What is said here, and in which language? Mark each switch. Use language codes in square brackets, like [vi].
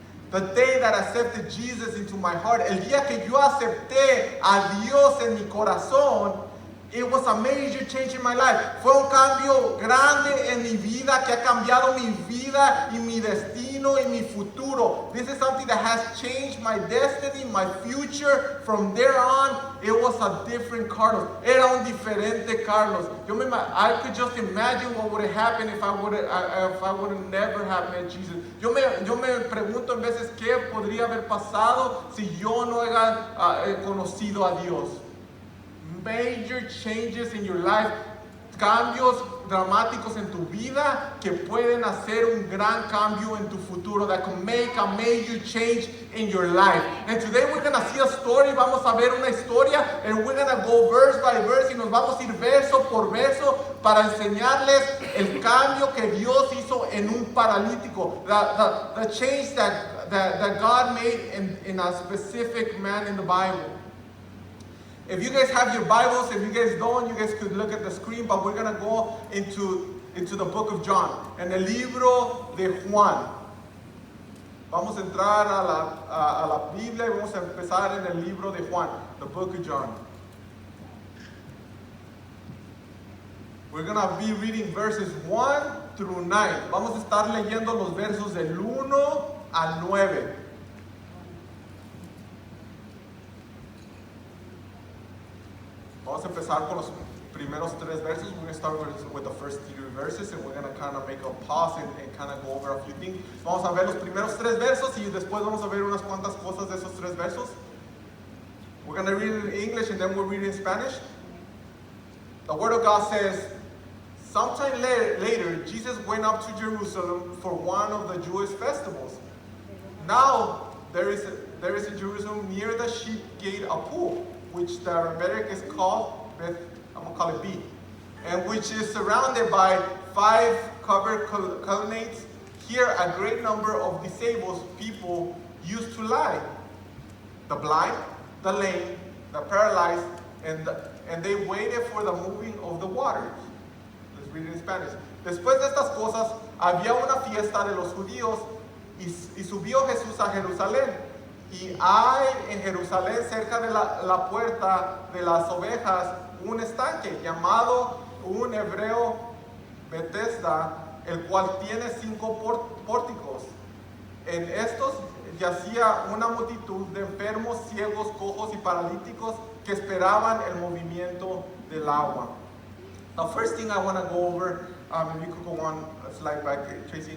[en] The day that I accepted Jesus into my heart, [es] el día que yo acepté a Dios en mi corazón, [en] it was a major change in my life. [es] Fue un cambio grande en mi vida que ha cambiado mi vida y mi destino y mi futuro. [en] This is something that has changed my destiny, my future. From there on, it was a different Carlos. [es] Era un diferente Carlos. [en] I could just imagine what would have happened if I would never have met Jesus. [es] Yo me pregunto en veces qué podría haber pasado si yo no hubiera conocido a Dios. [en] Major changes in your life, [es] cambios dramáticos en tu vida que pueden hacer un gran cambio en tu futuro, [en] that can make a major change in your life. And today we're going to see a story, [es] vamos a ver una historia, [en] and we're going to go verse by verse [es] y nos vamos a ir verso por verso para enseñarles el cambio que Dios hizo en un paralítico, [en] the change that God made in a specific man in the Bible. If you guys have your Bibles, if you guys don't, you guys could look at the screen, but we're going to go into the book of John, [es] en el libro de Juan. Vamos a entrar a la Biblia y vamos a empezar en el libro de Juan, [en] the book of John. We're going to be reading verses 1 through 9. [es] Vamos a estar leyendo los versos del 1 al 9. Vamos a empezar con los primeros tres versos. [en] We're going to start with the first 3 verses and we're going to kind of make a pause and kind of go over a few things. [es] Vamos a ver los primeros 3 versos y después vamos a ver unas cuantas cosas de esos 3 versos. [en] We're going to read it in English and then we'll read it in Spanish. The Word of God says, sometime later, Jesus went up to Jerusalem for one of the Jewish festivals. Now, there is in Jerusalem near the sheep gate a pool, which the Aramaic is called Beth, I'm going to call it B, and which is surrounded by 5 covered colonnades. Here a great number of disabled people used to lie. The blind, the lame, the paralyzed, and they waited for the moving of the waters. Let's read it in Spanish. [es] Después de estas cosas, había una fiesta de los judíos y subió Jesús a Jerusalén. Y hay en Jerusalén, cerca de la puerta de las ovejas, un estanque llamado un hebreo Bethesda, el cual tiene 5 pórticos. En estos yacía una multitud de enfermos, ciegos, cojos y paralíticos que esperaban el movimiento del agua. [en] The first thing I want to go over, if you could go on a slide back, Tracy.